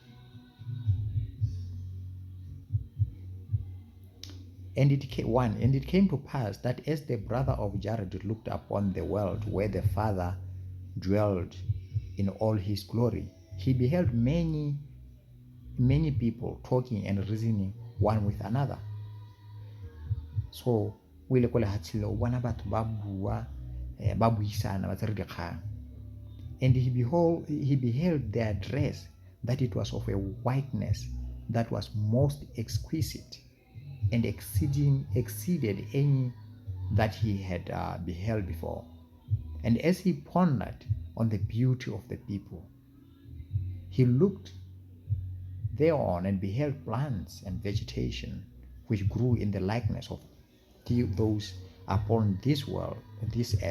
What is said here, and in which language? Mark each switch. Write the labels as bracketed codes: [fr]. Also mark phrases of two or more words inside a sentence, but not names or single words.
[en] And it came to pass that as the brother of Jared looked upon the world where the father dwelled in all his glory, he beheld many people talking and reasoning one with another. [tn] So o ile ko lehatsheng o bona batho ba bua ba buisana ba tsere dikgang. [en] And he beheld their dress, that it was of a whiteness that was most exquisite and exceeded any that he had beheld before. And as he pondered on the beauty of the people, he looked thereon and beheld plants and vegetation which grew in the likeness of those upon this world, this earth.